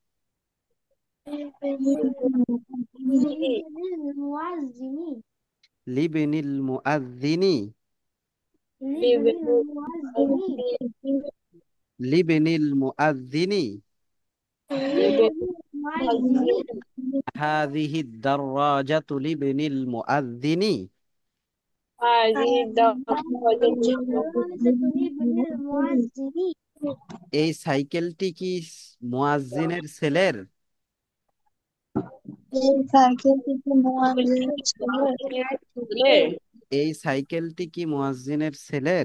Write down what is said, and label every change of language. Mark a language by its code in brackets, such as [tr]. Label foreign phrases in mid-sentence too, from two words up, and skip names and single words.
[ar] لابن المؤذن. لابن المؤذن. لابن المؤذن. لابن المؤذن. لابن المؤذن. هذه الدراجة لابن المؤذن. هذه الدرجة دراجة ابن المؤذن. [bn] এই সাইকেলটি কি মুয়াজ্জিনের ছেলের? এই সাইকেলটি কি মুয়াজ্জিনের ছেলের? ছেলের। এই সাইকেলটি কি মুয়াজ্জিনের ছেলের?